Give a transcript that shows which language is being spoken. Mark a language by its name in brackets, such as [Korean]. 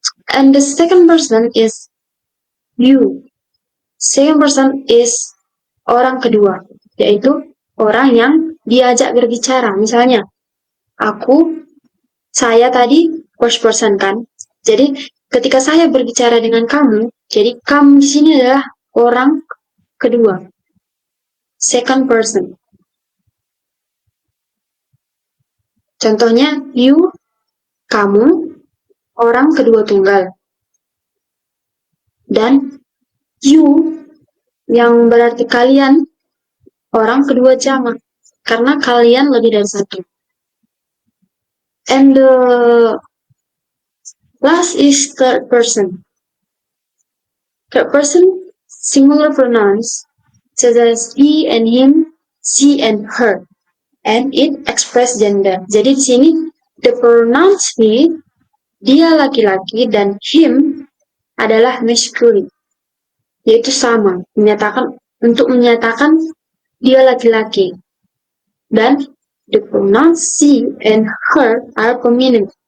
[English] And the second person is you. Second person is [Indonesian] orang kedua, yaitu orang yang diajak berbicara. Misalnya, saya tadi first person kan. Jadi ketika saya berbicara dengan kamu, jadi kamu di sini adalah orang kedua, second person. Contohnya, you, kamu, orang kedua tunggal. Dan you, yang berarti kalian, orang kedua jamak. Karena kalian lebih dari satu. [English] And the last is third person. Third person, singular pronouns, such as he and him, she and her. And it express gender. [Indonesian] Jadi di sini, [English] the pronouns he, [Indonesian] dia laki-laki, dan [English] him adalah masculine. [Indonesian] Yaitu sama, untuk menyatakan dia laki-laki. [English] Dan the pronouns she and her are feminine.